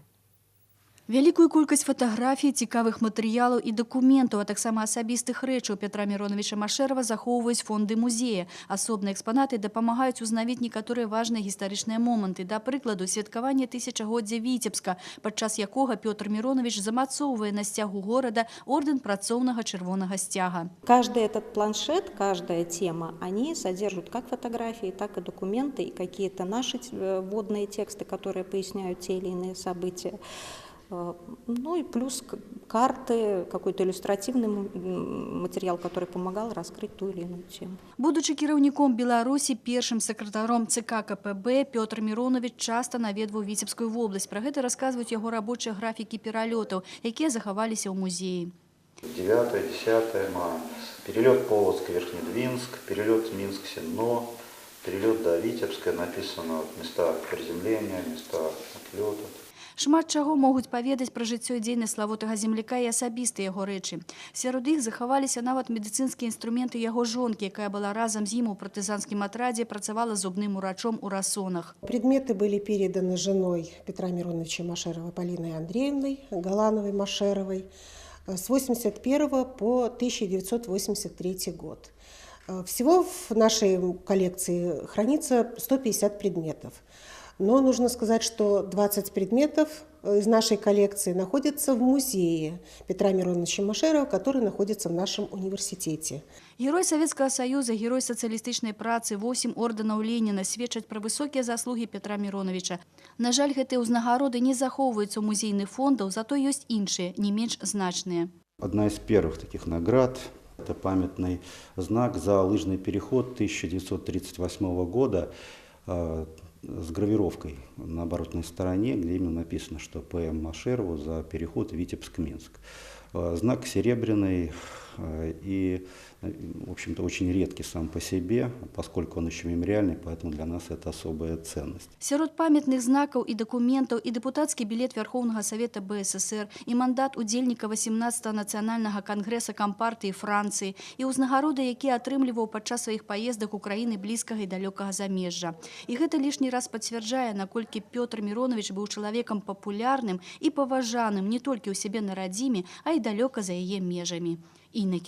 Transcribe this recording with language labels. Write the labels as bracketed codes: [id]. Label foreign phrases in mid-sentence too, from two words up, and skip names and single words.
[be] Вялікую колькасць фатаграфій, цікавых матэрыялаў і дакументаў, а таксама асабістых рэчаў Пятра Мироновича Машэрава захоўваюць фонды музея. Асобныя экспанаты дапамагаюць узнавіць некаторыя важныя гістарычныя моманты. Да прыкладу, святкаванне тысячагоддзя Віцебска, падчас якога Пётр Миронович замацоўвае на сцягу горада ордэн працоўнага чырвонага сцяга. [ru] Каждый этот планшет, каждая тема, они содержат как фотографии, так и документы, и какие-то наши вводные тексты, которые поясняют те или иные события. Ну и плюс карты, какой-то иллюстративный материал, который помогал раскрыть ту или иную тему. [be] Будучи кіраўніком Беларусі, першым сакратаром ЦК КПБ, Пётр Миронович часто наведваў Віцебскую вобласць. Пра гэта расказваюць яго рабочыя графікі пералётаў, якія захаваліся ў музеі. [ru] 9-10 мая. Перелет Полоцк, Верхнедвинск, перелет Минск-Сенно, перелет до Витебска, написано места приземления, места отлета. [be] Шмат чаго могуць паведаць пра жыццё і дзейнасць славутага земляка і асабістыя яго рэчы. Сярод іх захаваліся нават медыцынскія інструменты яго жонкі, якая была разам з ім у партызанскім атрадзе, працавала зубным урачом у Расонах. [ru] Предметы были переданы женой Петра Мироновича Машэрава Полиной Андреевной Галановой-Машеровой с 1981 по 1983 год. Всего в нашей коллекции хранится 150 предметов. Но нужно сказать, что 20 предметов из нашей коллекции находятся в музее Петра Мироновича Машэрава, который находится в нашем университете. Герой Советского Союза, [be] герой сацыялістычнай працы, 8 ордэнаў Леніна сведчаць пра высокія заслугі Петра Мироновича. На жаль, гэтыя ўзнагароды не захоўваюцца ў музейных фондаў, зато ёсць іншыя, не менш значныя. [ru] Одна из первых таких наград – это памятный знак за лыжный переход 1938 года с гравировкой на оборотной стороне, где именно написано, что П.М. Машэраву за переход Витебск-Минск. Знак серебряный и, в общем-то, очень редкий сам по себе, поскольку он еще мемориальный, поэтому для нас это особая ценность. [be] Сярод памятных знакаў і дакументаў і дэпутацкі білет Верховнага Савета БССР, і мандат удзельніка 18-го нацыянальнага кангрэса Кампартыі Францыі, і ўзнагароды, якія атрымліваў падчас сваіх паездак у краіны блізкага і далёкага замежжа. І гэта лішні раз пацвярджае, наколькі Пётр Миронович быў чалавекам папулярным і паважаным не толькі ў сябе на радзіме, а і далёка за яе межамі.